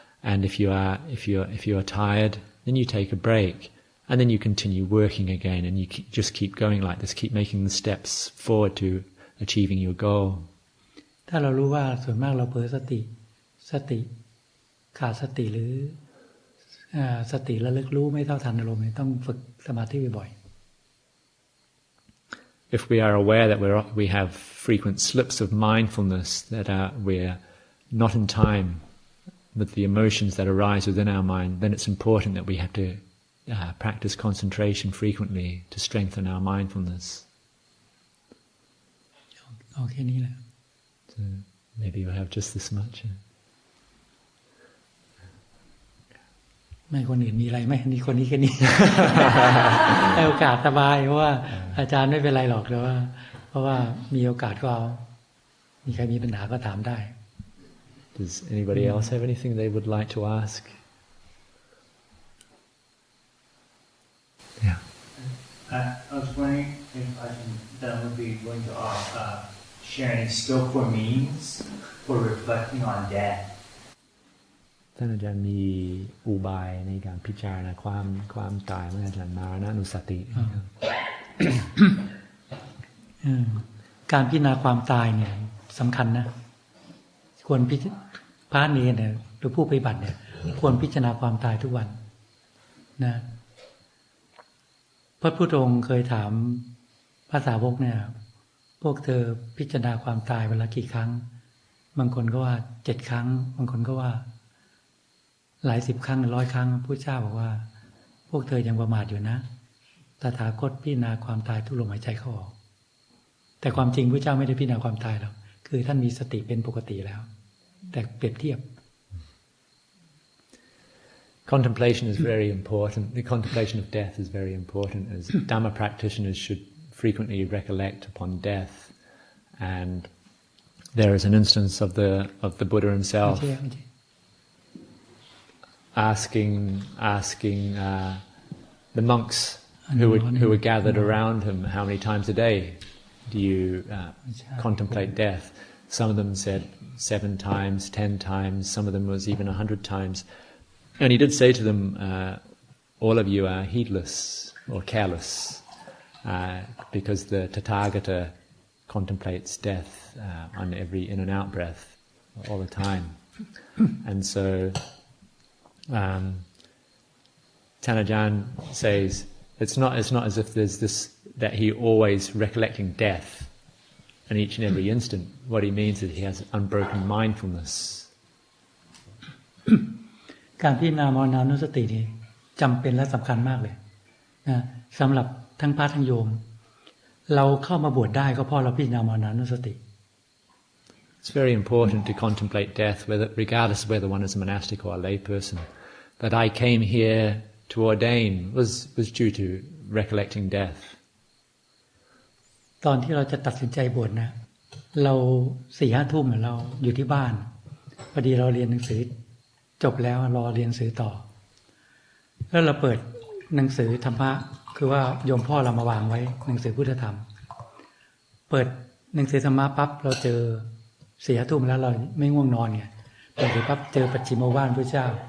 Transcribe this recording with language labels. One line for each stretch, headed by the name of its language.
English: And if you are tired, then you take a break, and then you continue working again, and you just keep going like this, keep making the steps forward to achieving your goal.
Thai: ถ้าเรารู้ว่าส่วนมากเราเผลอสติขาดสติหรือสติระลึกรู้ไม่เท่าทันอารมณ์ต้องฝึกสมาธิบ่อยๆ
English: If we are aware that we have frequent slips of mindfulness, that we're not in time with the emotions that arise within our mind, then it's important that we have to practice concentration frequently to strengthen our mindfulness.
Thai: เอาแค่นี้แหละ
English: So maybe we'll have just this much.
Thai: ไม่คนอื่นมีอะไรไหมนี่คนนี้แค่นี้ ให้โอกาสสบายเพราะว่าอาจารย์ไม่เป็นไรหรอกแต่ว่าเพราะว่ามีโอกาสก็เอามีใครมีปัญหาก็ถามได้
English: Does anybody else have anything they would like to ask? Yeah. I was wondering if Ajahn Dtun would be willing to share any skillful means for reflecting on death.
Thai: ท่านอาจารย์มีอุบายในการพิจารณาความตายเมื่ออาจารย์มานะนุสติ การพิจารณาความตายเนี่ยสำคัญนะควรพระเนรเนี่ยหรือผู้ปฏิบัติเนี่ยควรพิจารณาความตายทุกวันนะ พระพุทธองค์เคยถามพระสาวกเนี่ยพวกเธอพิจารณาความตายวันละกี่ครั้งบางคนก็ว่า7 ครั้งบางคนก็ว่าหลาย10 ครั้ง100 ครั้งพระเจ้าบอกว่าพวกเธอยังประมาทอยู่นะตถาคตพิจารณาความตายทุกลมหายใจเข้าออกแต่ความจริงพระเจ้าไม่ได้พิจารณาความตายหรอกคือท่านมีสติเป็นปกติแล้วแต่เปรียบเทียบ
English: Contemplation is very important. The contemplation of death is very important, as Dhamma practitioners should frequently recollect upon death. And there is an instance of the Buddha himself asking the monks who were gathered around him, how many times a day do you contemplate death? Some of them said 7 times, 10 times, some of them was even 100 times. And he did say to them, all of you are heedless or careless, because the Tathagata contemplates death on every in and out breath all the time. And so Ajahn says it's not as if there's this that he always recollecting death in each and every instant. What he means is he has unbroken mindfulness.
Thai: การพิจารณามรณานุสตินี่จำเป็นและสำคัญมากเลยนะสำหรับทั้งพระทั้งโยมเราเข้ามาบวชได้ก็เพราะเราพิจารณามรณานุสติ
English: It's very important to contemplate death, regardless of whether one is a monastic or a lay person. That I came here to ordain was due to recollecting death.
Thai: ตอนที่เราจะตัดสินใจบวชนะเรา 4-5 ทุ่มเราอยู่ที่บ้านพอดีเราเรียนหนังสือจบแล้วรอเรียนหนังสือต่อแล้วเราเปิดหนังสือธรรมะคือว่าโยมพ่อเรามาวางไว้หนังสือพุทธธรรมเปิดหนังสือธรรมะปั๊บเราเจอ 4-5 ทุ่มแล้วเราไม่ง่วงนอนไงเปิดปั๊บเจอปัจฉิมวาทพระเจ้า